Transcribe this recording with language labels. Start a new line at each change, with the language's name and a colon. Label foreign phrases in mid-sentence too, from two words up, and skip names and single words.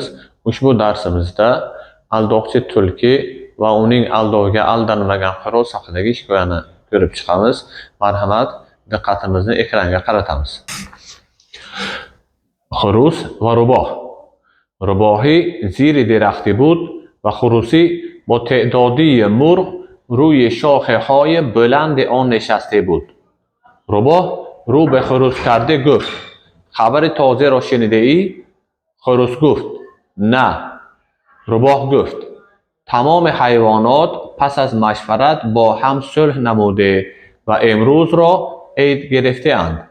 Uzbek: Ushbu darsimizda aldoqchi tulki va uning aldovga aldanmagan xo'roz haqidagi hikoyani ko'rib chiqamiz. Marhamat, diqqatimizni ekranga qaratamiz.
Persian: خروس و روباه. روباهی زیر درختی بود و خروسی با تعدادی مرغ روی شاخه‌های بلند آن نشسته بود. روباه رو به خروس کرده گفت: خبر تازه را شنیده ای؟ خروس گفت: نه. روباه گفت: تمام حیوانات پس از مشورت با هم صلح نموده و امروز را عید گرفته اند.